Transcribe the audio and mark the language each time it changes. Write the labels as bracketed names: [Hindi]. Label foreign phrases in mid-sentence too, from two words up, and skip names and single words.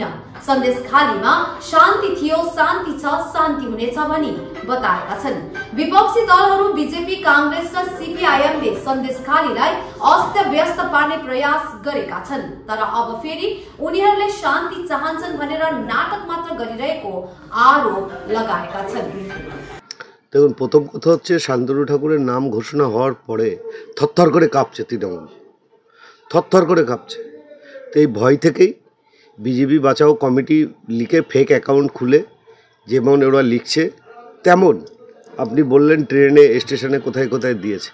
[Nepali] सन्देश खालीमा शान्ति थियो, शान्ति छ, शान्ति हुनेछ भनी बताएका छन्। विपक्षी दलहरू बीजेपी, कांग्रेस र सीपीआईएमले सन्देश खालीलाई अस्तव्यस्त पार्ने प्रयास गरेका छन्। तर अब फेरि उनीहरूले शान्ति चाहन्छन् भनेर नाटक मात्र गरिरहेको आरोप लगाएका छन्। [Bangla] দেখুন, প্রথম কথা হচ্ছে শান্তনু ঠাকুরের নাম ঘোষণা হওয়ার পরে থরথর করে কাঁপছে তৃণমূল, থরথর করে কাঁপছে। তো এই ভয় থেকেই বিজেপি বাঁচাও কমিটি লিখে [English] fake account [Bangla] খুলে যেমন ওরা লিখছে তেমন আপনি বললেন ট্রেনে স্টেশনে কোথায় কোথায় দিয়েছে।